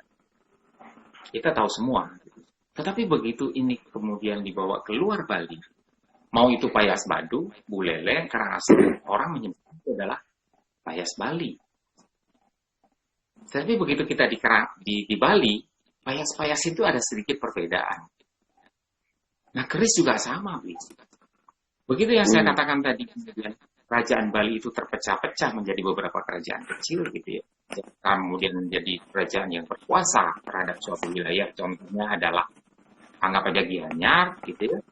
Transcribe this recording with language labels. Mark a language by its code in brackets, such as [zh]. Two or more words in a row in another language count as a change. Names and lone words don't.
[id] Kita tahu semua. Tetapi begitu ini kemudian dibawa keluar Bali, mau itu payas Badung, Buleleng, Karangasem, orang menyebut itu adalah payas Bali. Tapi begitu kita di Bali, payas-payas itu ada sedikit perbedaan. Nah, keris juga sama, begitu yang saya katakan tadi, kemudian kerajaan Bali itu terpecah-pecah menjadi beberapa kerajaan kecil gitu ya. Kemudian menjadi kerajaan yang berkuasa terhadap suatu wilayah. Contohnya adalah anggap aja Gianyar gitu ya.